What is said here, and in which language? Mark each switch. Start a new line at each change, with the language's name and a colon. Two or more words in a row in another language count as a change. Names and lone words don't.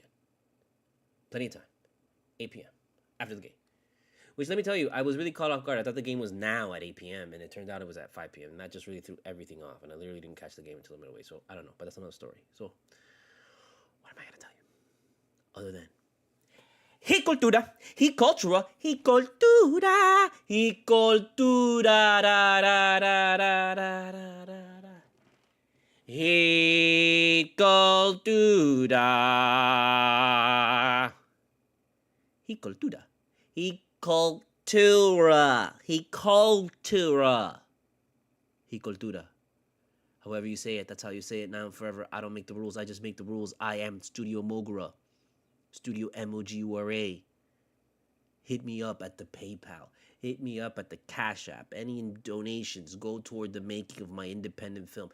English: Plenty of time. 8 p.m. after the game. Which, let me tell you, I was really caught off guard. I thought the game was now at 8 p.m., and it turned out it was at 5 p.m., and that just really threw everything off, and I literally didn't catch the game until the midway, so I don't know, but that's another story. So, what am I going to tell you? Other than, he cultura, he cultura, he cultura, he cultura, da, da, da, da, da, da, da. He cultura. He cultura. He cultura. He cultura. He cultura. However you say it, that's how you say it now and forever. I don't make the rules. I just make the rules. I am Studio Mogura. Studio MOGURA. Hit me up at the PayPal. Hit me up at the CashApp. Any donations go toward the making of my independent film.